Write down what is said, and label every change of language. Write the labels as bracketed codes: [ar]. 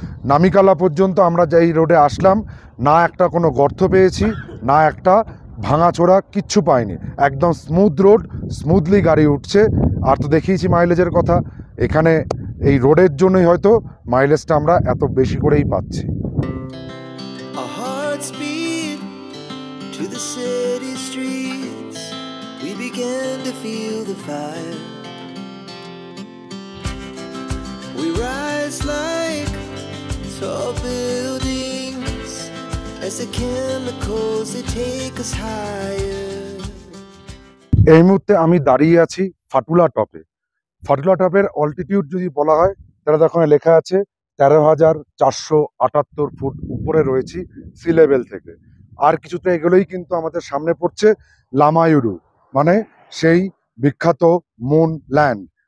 [bn] নামিকালা পর্যন্ত আমরা যেই রোডে আসলাম, না একটা কোনো গর্ত পেয়েছি, না একটা ভাঙাচোরা, কিচ্ছু পাইনি। একদম স্মুথ রোড, স্মুথলি গাড়ি উঠছে। আর তো দেখিয়েছি মাইলেজের কথা, এখানে এই রোডের জন্যই হয়তো মাইলেজটা আমরা এত বেশি করেই পাচ্ছি। [en] Our hearts beat to the city streets. We began to feel the fire. We rise like tall buildings as the chemicals they take us higher. [bn] এই মুহূর্তে আমি দাঁড়িয়ে আছি ফাটুলা টপে। ফাটুলা টপের অল্টিটিউড যদি বলা হয়, তাহলে তখন লেখা আছে 13,478 ফুট উপরে রয়েছি সি লেভেল থেকে। আর কিছুটা এগুলোই কিন্তু আমাদের সামনে পড়ছে লামায়ুরু, মানে সেই বিখ্যাত মুন ল্যান্ড।